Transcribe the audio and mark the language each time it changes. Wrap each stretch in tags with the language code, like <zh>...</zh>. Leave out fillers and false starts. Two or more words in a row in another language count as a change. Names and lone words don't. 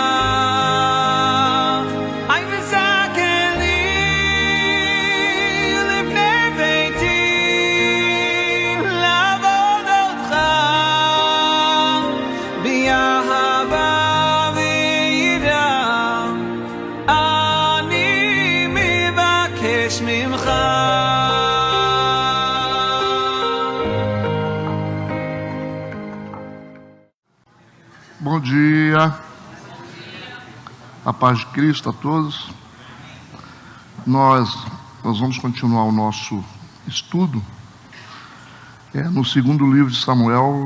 <he>היי וזקן לי לבני ביתי לעבוד אותך באהבה ויראה, אני מבקש ממך.</he> <pt>Bom dia, a paz de Cristo a todos. Nós vamos continuar o nosso estudo no segundo livro de Samuel.</pt>